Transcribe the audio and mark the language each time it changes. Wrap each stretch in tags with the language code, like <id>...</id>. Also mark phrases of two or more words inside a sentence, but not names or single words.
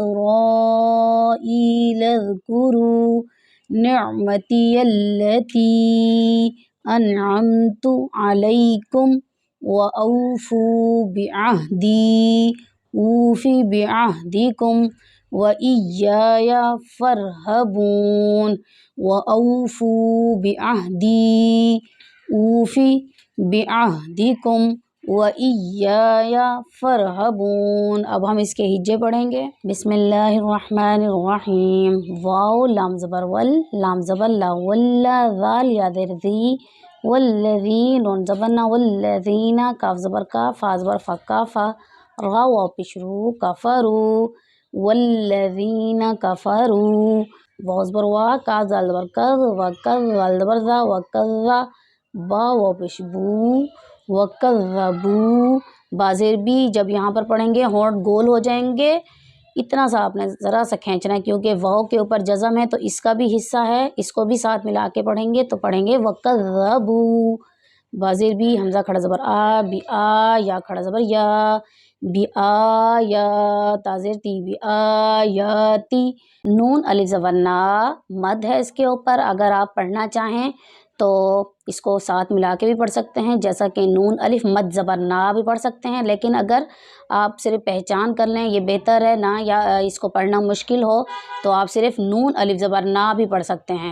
<ar>اسرائیل اذکروا نعمتی التی انعمت علیکم وأوفوا بعہدی اوف بعہدکم وإیای فارہبون، وأوفوا بعہدی اوف بعہدکم وإیای فارہبون۔</ar> <ur>اب ہم اس کے ہجے پڑھیں گے۔</ur> <ar>بسم اللہ الرحمن الرحیم۔</ar> <ur>واو لام زبر ول، لام زبر لا، واللہ ذال یا زیر ذی، والذی نون زبر نا، والذین کاف زبر کا، فا زبر فا کافا، را واو پیش رو، کفرو، والذین کفرو، واو زبر وا، کاف زال زبر کذ، وکذ زال زبر زا، وکذ، با واو پیش بو، وکذبوا، با زیر بی۔ جب یہاں پر پڑھیں گے ہونٹ گول ہو جائیں گے، اتنا سا آپ نے ذرا سا کھینچنا ہے کیونکہ واو کے اوپر جزم ہے تو اس کا بھی حصہ ہے، اس کو بھی ساتھ ملا کے پڑھیں گے تو پڑھیں گے وکذبوا، با زیر بی، حمزہ کھڑا زبر آ، بی آ، یا کھڑا زبر یا، بی آ یا، تا زیر تی، بی آ یا تی۔ نون الف زبر نا، مد ہے اس کے اوپر، اگر آپ پڑھنا چاہیں تو اس کو ساتھ ملا کے بھی پڑھ سکتے ہیں، جیسا کہ نون الف مد زبر نا بھی پڑھ سکتے ہیں، لیکن اگر آپ صرف پہچان کر لیں یہ بہتر ہے نا، یا اس کو پڑھنا مشکل ہو تو آپ صرف نون الف زبر نا بھی پڑھ سکتے ہیں۔</ur>